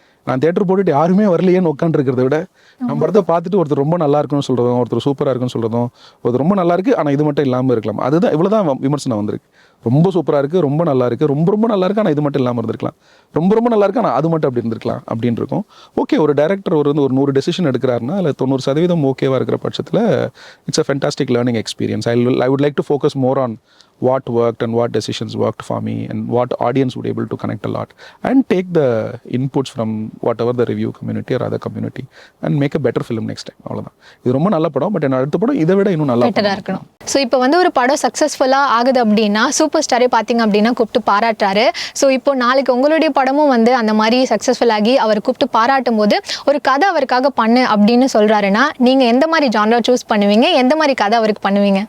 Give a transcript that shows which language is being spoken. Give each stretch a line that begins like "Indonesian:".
Tamil: நான் தியேட்டர் போட்டுட்டு யாருமே வரலையேன்னு உட்காந்துருக்கிறத விட, நம்ம படத்தை பார்த்துட்டு ஒருத்தர் ரொம்ப நல்லா இருக்குன்னு சொல்கிறதும், ஒருத்தர் சூப்பராக இருக்குன்னு சொல்கிறதும், ஒருத்தர் ரொம்ப நல்லா இருக்குது ஆனால் இது மட்டும் இல்லாமல் இருக்கலாம், அதுதான் இவ்வளோ தான் விமர்சனம் வந்திருக்கு. ரொம்ப சூப்பராக இருக்குது, ரொம்ப நல்லா இருக்குது, ரொம்ப நல்லா இருக்குது ஆனால் இது மட்டும் இல்லாமல் இருந்திருக்கலாம், ரொம்ப நல்லா இருக்குது ஆனால் அது மட்டும் அப்படி இருந்திருக்கலாம் அப்படின்னு இருக்கும். ஓகே, ஒரு டேரக்டர் ஒரு 100 டெசிஷன் எடுக்கிறாருன்னா அதில் 90% ஓகேவாக இருக்கிற பட்சத்தில்
English: It's a fantastic learning experience. I would like to focus more on what worked and what decisions worked for me and what audience would able to connect a lot and take the inputs from whatever the review community or other community and make a better film next time.
Tamil: அவ்வளவுதான். இது ரொம்ப நல்ல படம், but என்ன அடுத்த படம் இதை விட இன்னும் நல்லா இருக்கணும். ஸோ இப்போ வந்து ஒரு படம் சக்ஸஸ்ஃபுல்லாக ஆகுது அப்படின்னா சூப்பர் ஸ்டாரே பார்த்தீங்க அப்படின்னா கூப்பிட்டு பாராட்டுறாரு. ஸோ இப்போ நாளைக்கு உங்களுடைய படமும் வந்து அந்த மாதிரி சக்ஸஸ்ஃபுல் ஆகி அவர் கூப்பிட்டு பாராட்டும் போது ஒரு கதை அவருக்காக பண்ணு அப்படின்னு சொல்றாருன்னா நீங்கள் எந்த மாதிரி ஜான்ரா சூஸ் பண்ணுவீங்க, எந்த மாதிரி கதை அவருக்கு பண்ணுவீங்க?